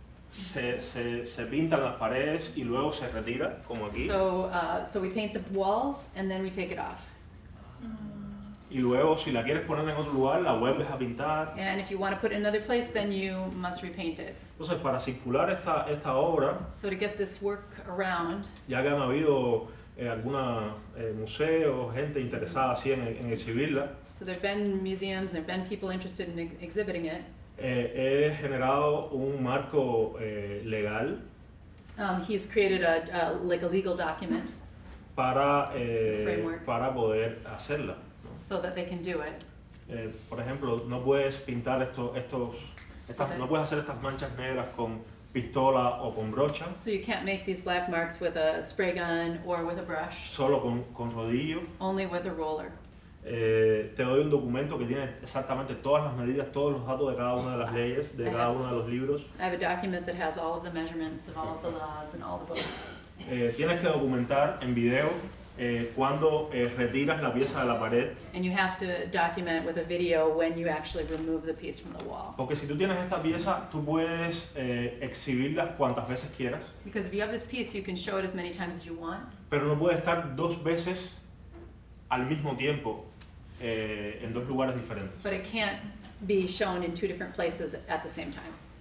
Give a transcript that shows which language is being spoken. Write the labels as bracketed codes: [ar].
[es] Se pintan las paredes y luego se retira, como aquí, [en] So we paint the walls and then we take it off. [es] y luego si la quieres poner en otro lugar la vuelves a pintar. [en] And if you want to put it in another place, then you must repaint it. [es] Entonces, para circular esta obra, [en] So to get this work around, [es] ya que han habido algunos museos, gente interesada así en exhibirla, [en] so there've been museums and there've been people interested in exhibiting it. [es] he generado un marco legal [en] He's created a legal document [es] para, [en] Framework. [es] para poder hacerla, ¿no? [en] so that they can do it. [es] Por ejemplo, no puedes pintar no puedes hacer estas manchas negras con pistola o con brocha, [en] So you can't make these black marks with a spray gun or with a brush, [es] solo con rodillo. [en] only with a roller. [es] Te doy un documento que tiene exactamente todas las medidas, todos los datos de cada una de las leyes, de cada uno de los libros. [en] I have a document that has all of the measurements of all of the laws and all the books. [es] Tienes que documentar en video cuando retiras la pieza de la pared, [en] And you have to document with a video when you actually remove the piece from the wall. [es] porque si tú tienes esta pieza, tú puedes exhibirla cuantas veces quieras, [en] Because if you have this piece, you can show it as many times as you want, [es] pero no puede estar dos veces al mismo tiempo en dos lugares diferentes, [en] but it can't be shown in two different places at the same time.